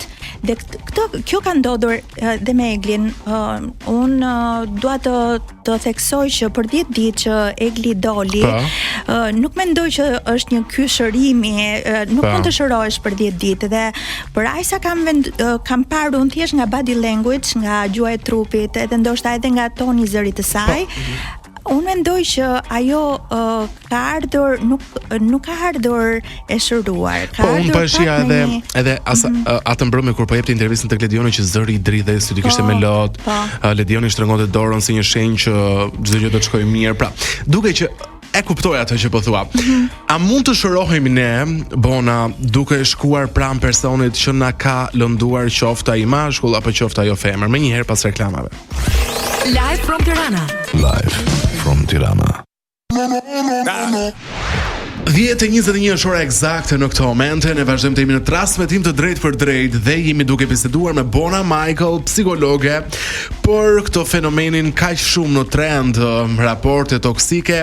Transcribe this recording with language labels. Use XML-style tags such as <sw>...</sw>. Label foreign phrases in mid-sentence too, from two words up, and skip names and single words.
<sq>Dhe kjo ka ndodhur dhe me Eglin. Unë dua të theksoj që për 10 ditë që Egli doli, nuk mendoj që është një ky shërimi, nuk mund të shërohesh për 10 ditë. Dhe për aq sa kam parë unë thjesht nga</sq> <en>body language,</en> <sq>nga gjuha e trupit, edhe ndoshta edhe nga toni i zërit të saj, unë mendoj që ajo ka ardhur, nuk ka ardhur e shëruar. Unë pashia edhe atë mbrëmje kur po jepte intervistën tek Ledioni që zëri i dridhej, sy kishte me lot. Ledioni shtrëngonte dorën si një shenjë që çdo gjë do të shkojë mirë. Pra, duke që e kuptoj atë që po thua. A mund të shërohemi ne, Bona, duke shkuar pranë personit që na ka lënduar, qoftë ai mashkull apo qoftë ajo femër? Menjëherë pas reklamave.</sq> <en>Live from Tirana. Live from Tirana.</en> <sq>10:21 është ora eksakte në këtë moment. Ne vazhdojmë të jemi në transmetim të drejtë për drejtë dhe jemi duke biseduar me Bona Michael, psikologe, për këtë fenomenin kaq shumë në trend, raporte toksike.</sq>